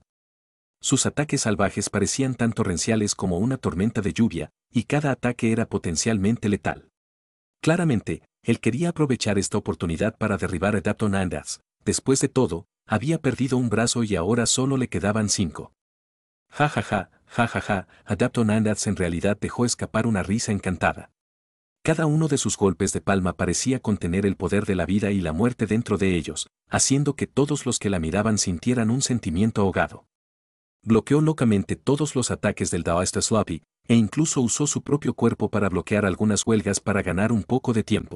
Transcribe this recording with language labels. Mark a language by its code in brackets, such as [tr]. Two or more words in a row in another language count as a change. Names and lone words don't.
[es] Sus ataques salvajes parecían tan torrenciales como una tormenta de lluvia, y cada ataque era potencialmente letal. Claramente, él quería aprovechar esta oportunidad para derribar a Adepto Nandads. Después de todo, había perdido un brazo y ahora solo le quedaban 5. Ja ja ja, ja ja ja, Adepto Nandads en realidad dejó escapar una risa encantada. Cada uno de sus golpes de palma parecía contener el poder de la vida y la muerte dentro de ellos, haciendo que todos los que la miraban sintieran un sentimiento ahogado. Bloqueó locamente todos los ataques del Daoista Slappy, e incluso usó su propio cuerpo para bloquear algunas huelgas para ganar un poco de tiempo.